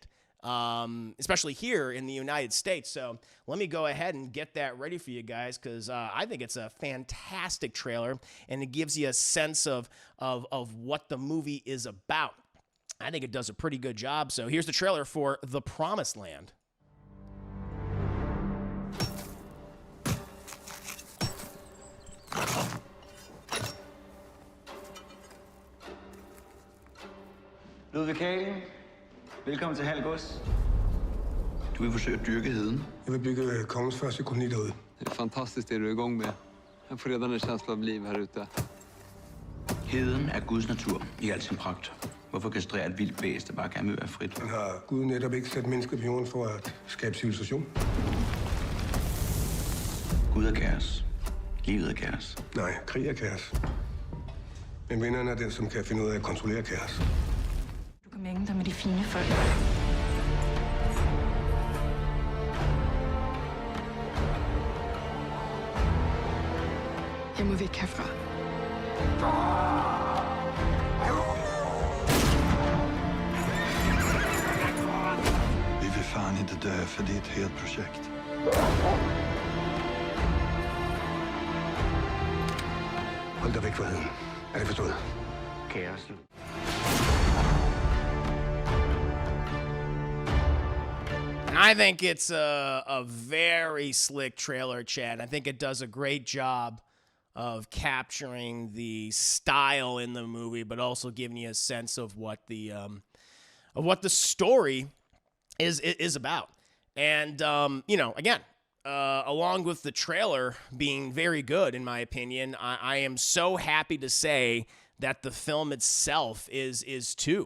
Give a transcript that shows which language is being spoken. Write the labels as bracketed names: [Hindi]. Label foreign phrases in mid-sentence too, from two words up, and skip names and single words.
[English] Especially here in the United States. So let me go ahead and get that ready for you guys, because I think it's a fantastic trailer, and it gives you a sense of what the movie is about. I think it does a pretty good job. So here's the trailer for The Promised Land. Ludvig Kahlen. [Danish] Velkommen til Halgås. Du vil forsøge at dyrke heden. Jeg vil bygge kongens første koloni derude. [Swedish] Det är fantastiskt det du är igång med. Jag får redan en känsla av liv här ute. [Danish] Heden er Guds natur i al sin pragt. Hvorfor kastrere et vildt bæst, der bare gerne vil være frit? Han har Gud netop ikke sat mennesker på jorden for at skabe civilisation. Gud er kaos. Livet er kaos. Nej, krig er kaos. Men vinderen er den, som kan finde ud af at kontrollere kaos. Du kan mænge dig med de fine folk. Jeg må væk herfra. [Swedish] Vi vill fan inte dö, för det är ett helt projekt. [Danish] Hold dig væk fra heden. Er det forstået? Kaosen. [English] I think it's a very slick trailer, Chad. I think it does a great job of capturing the style in the movie, but also giving you a sense of what the story is about. And you know, again, along with the trailer being very good, in my opinion, I am so happy to say that the film itself is too.